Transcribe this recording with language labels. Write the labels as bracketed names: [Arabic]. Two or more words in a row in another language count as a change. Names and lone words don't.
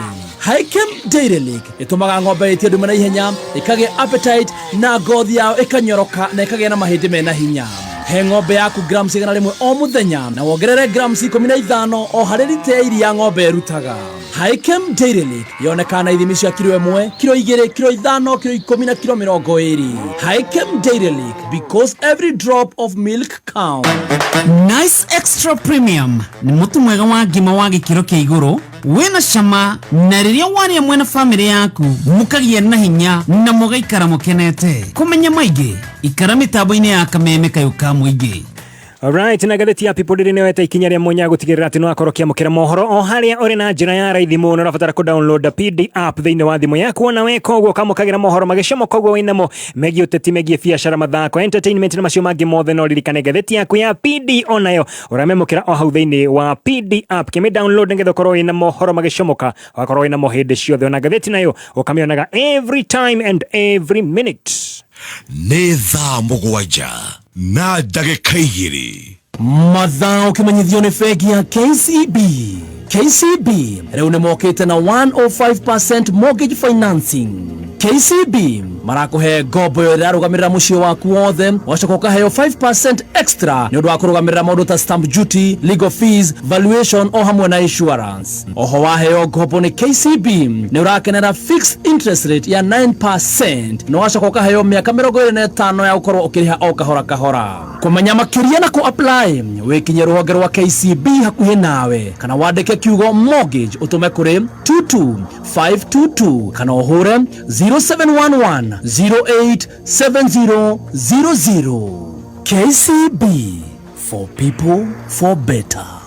[Kikuyu] Highchem Dairy League ĩtũmaga ng'ombe ĩtie ndume na ihenya, ĩkagĩa appetite na ngothi yao ĩkanyoroka na ĩkagĩa na mahĩndĩ mena hinya. He ng'ombe yaku grams 100 o muthenya na wongerere grams 15 o harĩ lita ya iria ng'ombe ĩrutaga. Highchem Dairy League yonekana na ithimi cia kilo 1, kilo 2, kilo 5, kilo 10 na kilo 20. [English] Highchem Dairy League, because every drop of milk counts. [Kikuyu] Nice Extra Premium ni mutu mwega wa ngima wa gĩkĩro kĩa igũrũ wena cama na rĩrĩa warĩa mwena family yaku mukagia na hinya na mugaikara mukenete. Kumenya maingĩ ikara mitambo-ini ya Kameme Kayuka Muingi. Alright, na gatheti ya People Daily nĩyoete ikinya rĩa mwanya gũtigĩrĩra atĩ no akorwo kĩamũkĩra mohoro o harĩa ũrĩ na njĩra ya raithi mũno. Ũrabatara ku-download PD app thĩinĩ wa thimũ yaku, na weka ũguo ũkamũkagĩra mohoro magĩcomoka ũguo wĩnamo megiĩ ũteti, megiĩ biacara, mathako, entertainment na macio mangĩ mothe. No ririkane gatheti yaku ya PD onayo ũramemũkĩra o hau thĩinĩ wa PD app. Kĩmĩ-download nĩgetha ũkorwo wĩna mohoro magĩcomoka, ũgakorwo wĩna mo hĩndĩ ciothe. Ona gatheti nayo ũkamĩonaga [English] every time and every minute. [Kikuyu] Nĩ thaa mũgwanja na ndagĩka 2 mathaa ũkĩmenyithio nĩ bengi ya KCB. KCB rĩu nĩ mokĩte na 105% [English] mortgage financing. [Kikuyu] KCB marakũhe ngombo yo ĩrarũgamĩrĩra mũciĩ waku wothe, wacoka ũkaheo 5% extra nĩ ũndũ wa kũrũgamĩrĩra maũndũ ta [English] stamp duty, legal fees, [Kikuyu] valuation o hamwe na insurance. Oho waheo ngombo nĩ KCB nĩ ũrakenera [English] fixed interest rate [Kikuyu] ya 9% na wacoka ũkaheo mĩaka 25 ya gũkorwo ũkĩrĩha o kahora kahora. Kũmenya makĩria na kũ-apply wĩkinye rũhonge rwa KCB hakuhĩ nawe, kana wandĩke kiugo mortgage ũtũme kũrĩ 22522 kana ũhũre 0711 087000. [English] KCB, for people, for better.